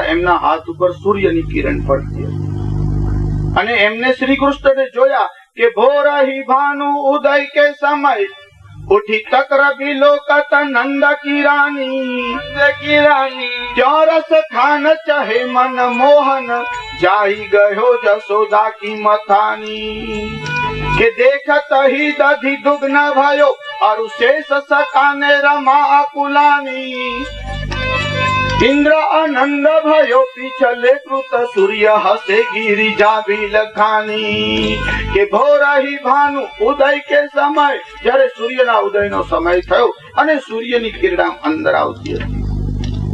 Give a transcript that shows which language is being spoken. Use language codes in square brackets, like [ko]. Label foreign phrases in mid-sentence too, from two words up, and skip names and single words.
[gu] એમના હાથ ઉપર સૂર્યની કિરણ પડતી હતી અને એમને શ્રી કૃષ્ણને જોયા કે [bra] भोरही भानु उदय के समय उठी तक्र बिलोकत नंद की रानी त्यो रस खान चहे मन मोहन जाई गयो जशोदा की मथानी के देखत ही दधि दुग्न भयो और शेष सकाने रमा अकुलानी इंद्र आनंद भयो पिछले कृत सूर्य हसे गिरिजा बिलखानी [gu] કે [bra] भोरही भानु उदय के समय, [gu] જ્યારે સૂર્યના ઉદયનો સમય થયો અને સૂર્યની કિરણ અંદર આવતી હતી.